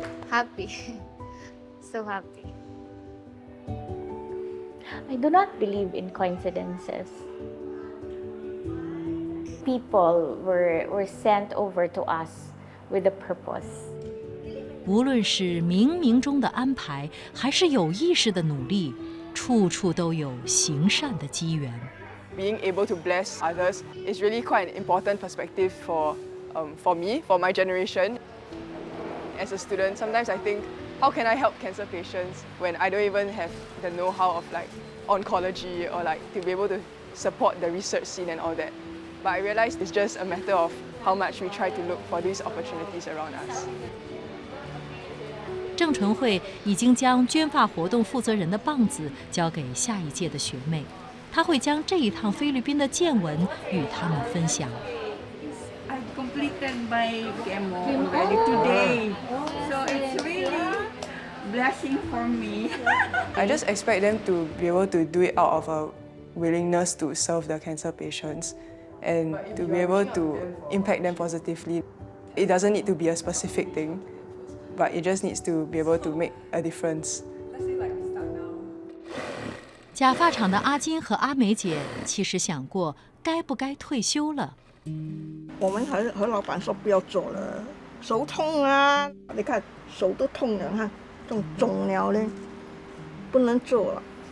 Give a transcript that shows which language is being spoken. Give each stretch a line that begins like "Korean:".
English: Happy. So happy. I do not believe in coincidences. People were sent over to us with a purpose.
Chinese: 无论是冥冥中的安排，还是有意识的努力，处处都有行善的机缘。
English: Being able to bless others is really quite an important perspective for me, for my generation. As a student, sometimes I think, how can I help cancer patients when I don't even have the know-how of oncology or to be able to support the research scene and all that. But I realized it's just a matter of how much we try to look for these opportunities around us.
Chinese: 郑纯慧已经将捐发活动负责人的棒子交给下一届的学妹，她会将这一趟菲律宾的见闻与他们分享。
English: I completed my chemo already today, so it's really blessing for me. I just expect them to be able to do it out of a willingness to serve the cancer patients and to be able to impact them positively. It doesn't need to be a specific thing, but it just needs to be able to make a difference.
Chinese: 假发厂的阿金和阿梅姐其实想过该不该退休了，我们和老板说不要做了，手痛啊！你看手都痛了，看这种肿了呢，不能做了。